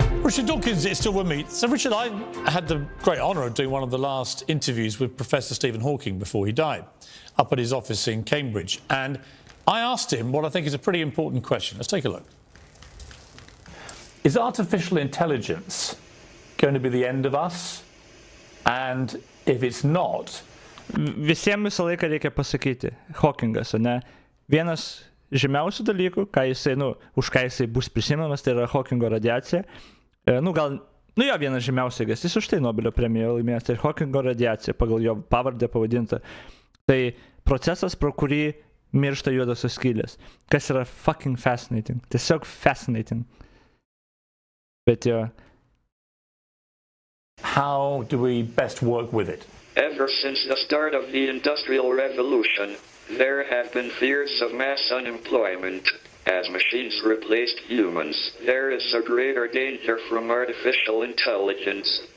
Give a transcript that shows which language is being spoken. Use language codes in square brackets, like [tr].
[en] Richard Dawkins is still with me. So, Richard, I had the great honour of doing one of the last interviews with Professor Stephen Hawking before he died, up at his office in Cambridge. And I asked him what I think is a pretty important question. Let's take a look. Is artificial intelligence going to be the end of us? And if it's not... [lt] Visiems visą laiką reikia pasakyti, Hawkingas, ne? Vienas žymiausių dalykų, už ką jisai bus prisimenamas, tai yra Hawkingo radiacija. Vienas žymiausias, jis už tai Nobelio premiją laimėjęs, tai Hawkingo radiacija, pagal jo pavardę pavadinta. Tai procesas, pro kurį miršta juodosios skylės. Kas yra [en] fucking fascinating. [lt] Tiesiog fascinating. Bet jo. [en] How do we best work with it? Ever since the start of the Industrial Revolution, there have been fears of mass unemployment. As machines replaced humans, there is a greater danger from artificial intelligence.